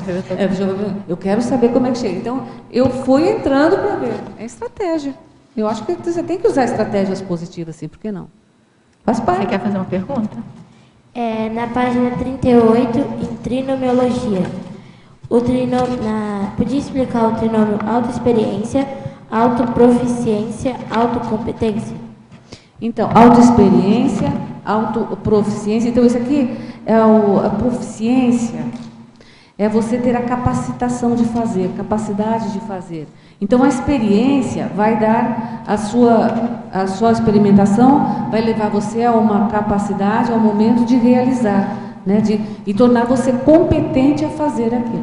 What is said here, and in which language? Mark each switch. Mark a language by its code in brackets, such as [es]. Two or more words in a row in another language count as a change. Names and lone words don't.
[pt] Eu quero saber como é que chega. Então, eu fui entrando para ver. É estratégia. Eu acho que você tem que usar estratégias positivas, sim, por que não? Faz parte. Você quer fazer uma pergunta? Na página 38, em trinomiologia. Podia explicar o trinômio autoexperiência, autoproficiência, autocompetência? Então, autoexperiência, autoproficiência. Então, isso aqui é a proficiência, é você ter a capacitação de fazer, capacidade de fazer. Então, a experiência vai dar a sua experimentação, vai levar você a uma capacidade, ao momento de realizar, né, e tornar você competente a fazer aquilo.